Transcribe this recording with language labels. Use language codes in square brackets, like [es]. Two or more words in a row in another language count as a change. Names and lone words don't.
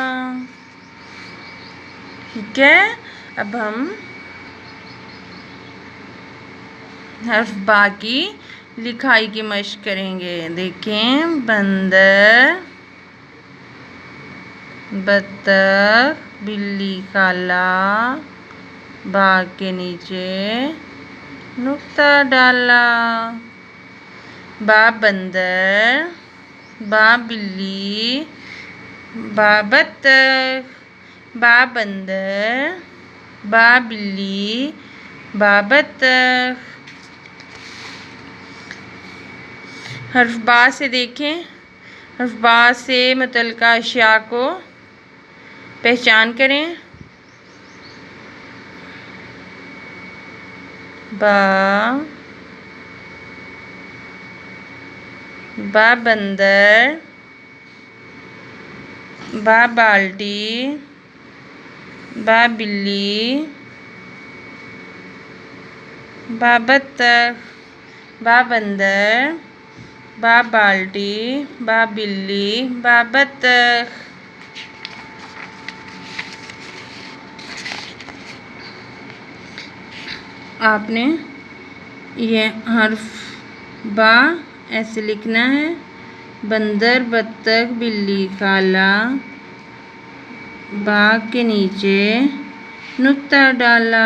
[ur] ٹھیک ہے، اب ہم حرف با کی لکھائی کی مشق کریں گے۔ دیکھیں، بندر، بطخ، بلی، خالہ، با کے نیچے نقطہ ڈالا۔ با بندر، با بلی، با بطخ، با بندر، با بلی، با بطخ۔ حرف با سے دیکھیں، حرف با سے متعلقہ اشیاء کو پہچان کریں۔ با بندر، با بالٹی، با بلی، با بطخ، با بندر، با بالٹی، با بلی، با بطخ۔ آپ نے یہ حرف با ایسے لکھنا ہے۔ بندر، بطخ، بلی، خالہ، با کے نیچے نقطہ ڈالا۔